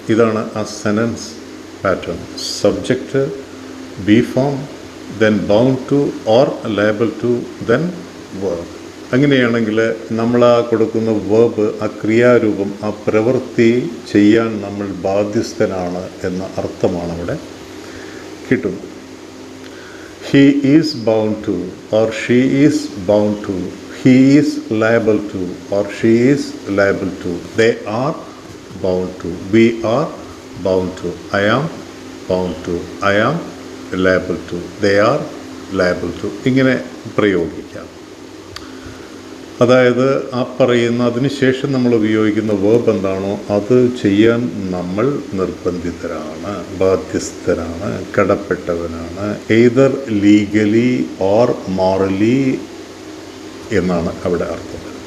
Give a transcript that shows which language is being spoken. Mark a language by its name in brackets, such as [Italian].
[Malayalam] ഇതാണ് ആ സെനൻസ് pattern. [English] Subject, be form, then bound to or liable to, then verb. [Malayalam] അങ്ങനെയാണെങ്കിൽ നമ്മൾ ആ കൊടുക്കുന്ന വേർബ്, ആ ക്രിയാരൂപം, ആ പ്രവൃത്തി ചെയ്യാൻ നമ്മൾ ബാധ്യസ്ഥനാണ് എന്ന അർത്ഥമാണ് അവിടെ കിട്ടുന്നത്. [English] He is bound to, or she is bound to, he is liable to, or she is liable to, they are bound to, we are bound to, I am bound to, I am liable to, they are liable to. [Malayalam] ഇങ്ങനെ പ്രയോഗിക്കാം. അതായത് ആ പറയുന്ന അതിനുശേഷം നമ്മൾ ഉപയോഗിക്കുന്ന verb എന്താണോ അത് ചെയ്യാൻ നമ്മൾ നിർബന്ധിതരാണ്, ബാധ്യസ്ഥരാണ്, കടപ്പെട്ടവനാണ്. [English] either legally or morally [Malayalam] എന്നാണ് അവിടെ അർത്ഥം.